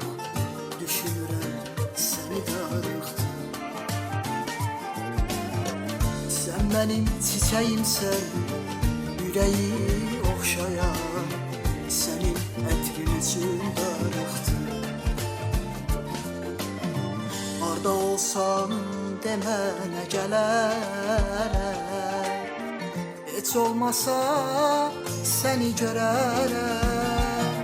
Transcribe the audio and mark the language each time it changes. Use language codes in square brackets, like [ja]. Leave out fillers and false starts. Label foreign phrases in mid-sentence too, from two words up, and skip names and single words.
[az] Düşünürəm seni darıxdım. [tr] Sen benim çiçeğimsen, yüreği oxşayan. [az] Senin ətrin üçün darıxdım. Harda olsan demene gələrəm. Heç olmasa seni görərəm.